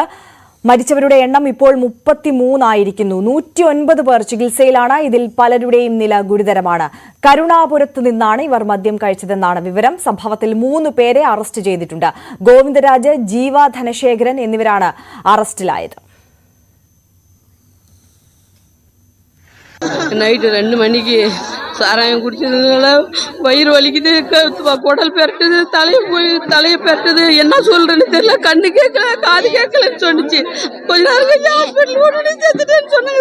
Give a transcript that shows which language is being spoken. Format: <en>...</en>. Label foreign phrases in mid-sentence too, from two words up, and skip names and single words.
<ml>മരിച്ചവരുടെ എണ്ണം ഇപ്പോൾ 33 ആയിരിക്കുന്നു. 109 പേർ ചികിത്സയിലാണ്. ഇതിൽ പലരുടെയും നില ഗുരുതരമാണ്. കരുണാപുരത്ത് നിന്നാണ് ഇവർ മദ്യം കഴിച്ചതെന്നാണ് വിവരം. സംഭവത്തിൽ 3 പേരെ അറസ്റ്റ് ചെയ്തിട്ടുണ്ട്. ഗോവിന്ദരാജ്, ജീവ ധനശേഖരൻ എന്നിവരാണ് അറസ്റ്റിലായത്.</ml> <ta>நைட்டு 2 மணிக்கு சாராயம் குடிச்சதுனால வயிறு வலிக்குது, குடல் பெரட்டுது, தலையை பெரட்டுது. என்ன சொல்றேன்னு தெரியல. கண்ணு கேட்கல, காது கேட்கலன்னு சொன்னிச்சு. கொஞ்ச நேரம் கழிச்சு ஹாஸ்பிட்டல் உடனே செத்துட்டேன்னு சொன்னாங்க.</ta>